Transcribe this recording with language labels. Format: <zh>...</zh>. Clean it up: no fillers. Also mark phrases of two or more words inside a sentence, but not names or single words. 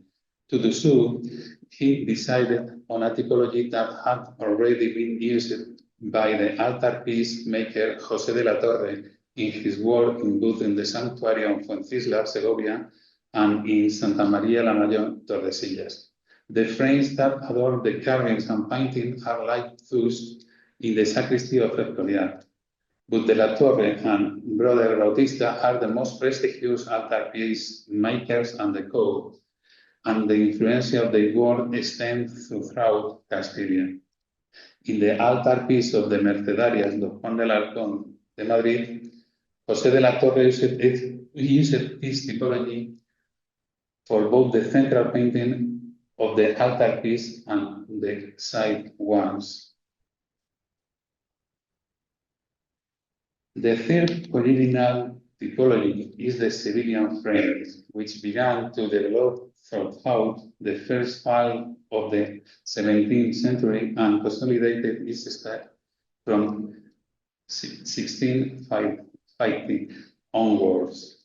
<en>To do so, he decided on a typology that had already been used by the altarpiece maker José de la Torre in his work in both in the sanctuary of Fuencislas, Segovia, and in Santa María la Mayor, Tordesillas. The frames that adorn the carvings and paintings are like those in the sacristy of Escorial. But de la Torre and Brother Bautista are the most prestigious altarpiece makers and the code, and the influence of their work extends throughout Castilla. In the altarpiece of the Mercedarias de Juan del Arcón de Madrid, José de la Torre used this typology for both the central painting of the altarpiece and the side ones. The third original typology is the civilian frame, which began to develop throughout the first half of the 17th century and consolidated its style from 1650 onwards.</en>